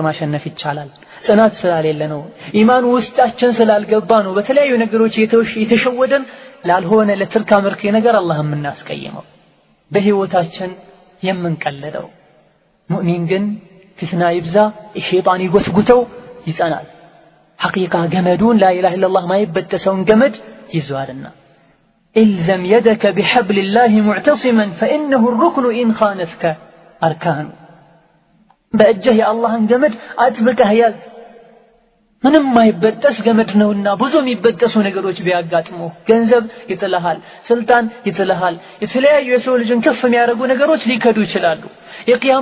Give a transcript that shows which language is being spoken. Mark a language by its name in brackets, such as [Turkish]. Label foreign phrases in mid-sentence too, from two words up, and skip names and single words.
[Amharic] ማሸነፍ ይቻላል ጽናት ስላሌለ ነው ኢማን ውስጣችን ስላልገባ ነው በተለያዩ ነገሮች የተሸወደን ላልሆነ ለትርካ ምርክ ነገር አላህም እናስቀየመው በህይወታችን የምንቀለደው ሙእሚን ግን ፍትና ይብዛ ሸይጣን ይጎትጉተው ይጸናል ሐቂቃ ገመዱን [Arabic] لا اله الا الله [Amharic] ማይበጠሰውን ገመድ ይዟልና [Arabic] الزم يدك بحبل الله معتصما فانه الركن ان خانتك اركان [Amharic] በእጅህ የአላህን ገመድ አጥብቀህ ያዝ ምንም ማይበጠስ ገመድ ነውና ብዙ የሚበጠሱ ነገሮች ቢያጋጥሙ ገንዘብ ይጥልሃል ስልጣን ይጥልሃል የተለያዩ የሰው ልጅን ከፍ የሚያደርጉ ነገሮች ሊከዱ ይችላሉ የቂያማ